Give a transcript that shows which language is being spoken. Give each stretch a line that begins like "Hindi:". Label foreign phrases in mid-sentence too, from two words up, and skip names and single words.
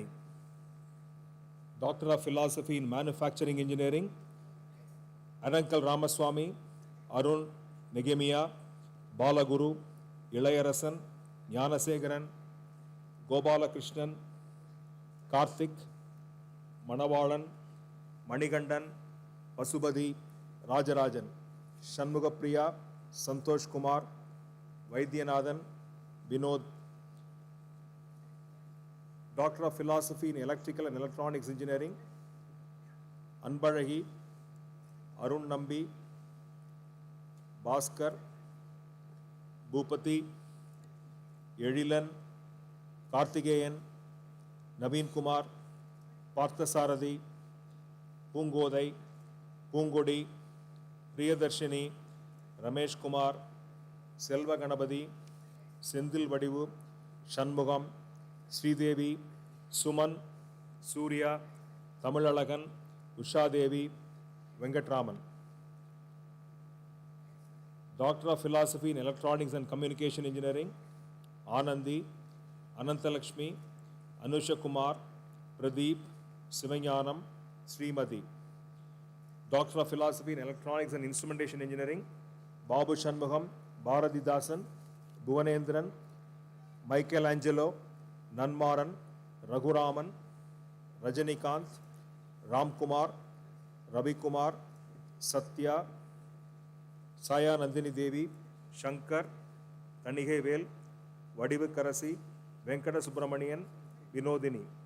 English: Doctor of Philosophy in Manufacturing Engineering, Arankal Ramaswamy, Arun Negemiya, Balaguru, Ilayarasan, Gnanasegaran, Gopalakrishnan, Karthik, Manavalan, Manigandan, Pasubadi, Rajarajan, Shanmugapriya, Santosh Kumar, Vaidyanathan, Vinod. Doctor of Philosophy in Electrical and Electronics Engineering, Anbarahi, Arun Nambi, Bhaskar, Bhupati, Edilan, Karthikeyan, Naveen Kumar, Parthasarathi, Pungodai, Pungodi, Priyadarshini, Ramesh Kumar, Selva Ganapati, Sendil Vadivu, Shanmugam, Sridevi, Suman, Surya, Tamilalagan, Usha Devi, Venkatraman. Doctor of Philosophy in Electronics and Communication Engineering, Anandi, Anantalakshmi, Anusha Kumar, Pradeep, Sivanyanam, Srimati. Doctor of Philosophy in Electronics and Instrumentation Engineering, Babu Shanmugam, Bharatidasan, Bhuvanendran, Michelangelo, Nanmaran, Raghuraman, Rajanikanth, Ramkumar, Ravi Kumar, Satya, Saya Nandini Devi, Shankar, Tanihevel, Vadivu Karasi, Venkata Subramanian, Vinodini.